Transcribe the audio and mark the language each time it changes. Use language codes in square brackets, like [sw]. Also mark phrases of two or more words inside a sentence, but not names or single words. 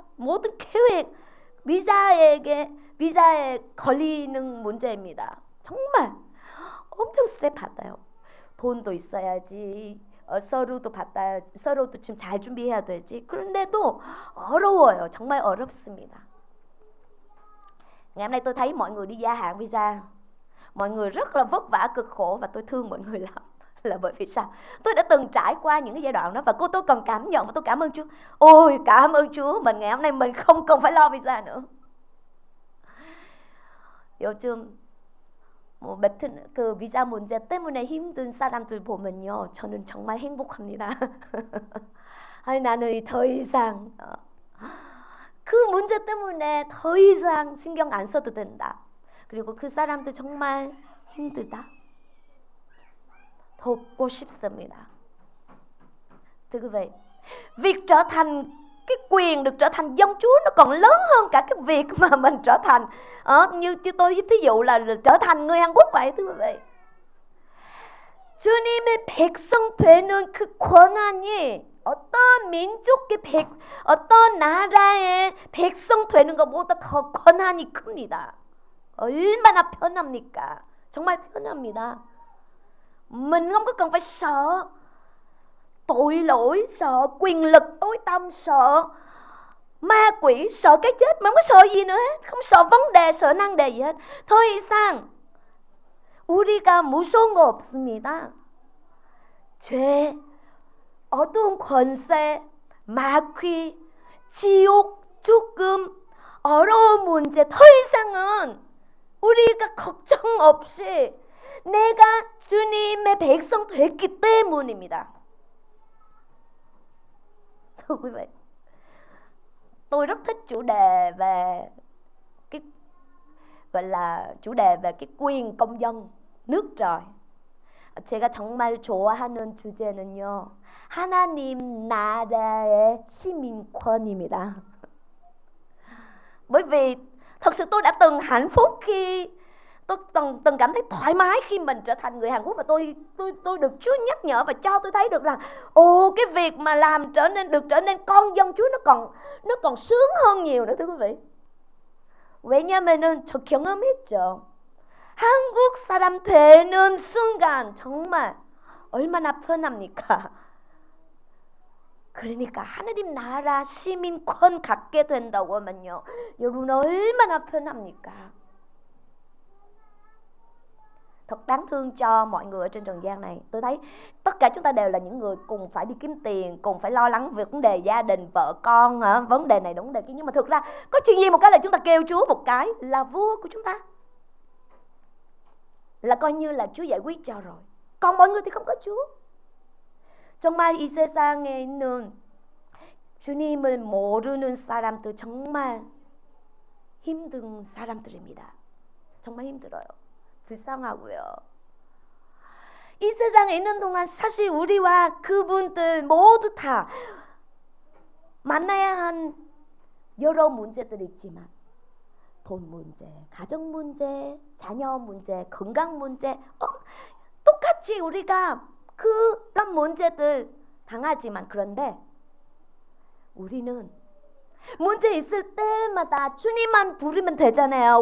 [ko] 모든 계획, 비자에 걸리는 문제입니다. 정말 엄청 스트레스 받아요. 돈도 있어야지, 서류도 받아야, 서류도 좀 잘 준비해야 되지. 그런데도 어려워요. 정말 어렵습니다. [vi] Ngày hôm nay tôi thấy mọi người đi gia hạn visa, mọi người rất là vất vả, cực khổ, và tôi thương mọi người lắm. Là bởi vì sao? Tôi đã từng trải qua những cái giai đoạn đó, và tôi còn cảm nhận và tôi cảm ơn Chúa. Ôi, cảm ơn Chúa, ngày hôm nay mình không cần phải lo visa nữa. [ko] 요즘 그 비자 문제 때문에 힘든 사람들 보면요, 저는 정말 행복합니다. 아니, 나는 더 이상 그 문제 때문에 더 이상 신경 안 써도 된다. 그리고 그 사람들 정말 힘들다. 돕고 싶습니다. [vi] Thưa quý vị, việc trở thành cái quyền được trở thành dân Chúa nó còn lớn hơn cả cái việc mà mình trở thành như tôi thí dụ là trở thành người Hàn Quốc vậy, thưa quý vị. [ko] 주님의 백성 되는 그 권한이 어떤 나라의 백성 되는 것보다 더 권한이 큽니다. 얼마나 편합니까? 정말 편합니다. [vi] Mình không có cần phải sợ tội lỗi, sợ quyền lực tối tăm, sợ ma quỷ, sợ cái chết, mà không có sợ gì nữa hết, không sợ vấn đề, sợ nan đề gì hết. [ko] 더 이상 우리가 무서운 거 없습니다. 죄, 어두운 권세, 마귀, 지옥, 죽음, 어려운 문제, 더 이상은 우리가 걱정 없이 내가 주님의 백성 됐기 때문입니다. [vi] Thưa quý vị, tôi rất thích chủ đề về cái gọi là chủ đề về cái quyền công dân nước trời. [ko] 제가 정말 좋아하는 주제는요, 하나님 나라의 시민권입니다. [vi] Bởi vì thật sự tôi đã từng hạnh phúc khi tôi từng cảm thấy thoải mái khi mình trở thành người Hàn Quốc, và tôi được Chúa nhắc nhở và cho tôi thấy được rằng cái việc mà làm trở nên con dân Chúa nó còn sướng hơn nhiều nữa, thưa quý vị. [ko] 왜냐면은 저 경험했죠. 한국 사람 되는 순간 정말 얼마나 편합니까? 그러니까 하나님 나라 시민권 갖게 된다고 하면요, 여러분 얼마나 편합니까? [vi] Thật đáng thương cho mọi người ở trên trần gian này. Tôi thấy tất cả chúng ta đều là những người cùng phải đi kiếm tiền, cùng phải lo lắng về vấn đề gia đình, vợ con, vấn đề này vấn đề kia. Nhưng mà thực ra có chuyện gì một cái là chúng ta kêu Chúa một cái là vua của chúng ta, là coi như là Chúa giải quyết cho rồi. Còn mọi người thì không có Chúa. [ko] 정말 이 세상에 있는 주님을 모르는 사람들 정말 힘든 사람들입니다. 정말 힘들어요. 불쌍하고요. 이 세상에 있는 동안 사실 우리와 그분들 모두 다 만나야 한 여러 문제들이 있지만, 돈 문제, 가정 문제, 자녀 문제, 건강 문제, 똑같이 우리가 그런 문제들 당하지만, 그런데 우리는 문제 있을 때마다 주님만 부르면 되잖아요.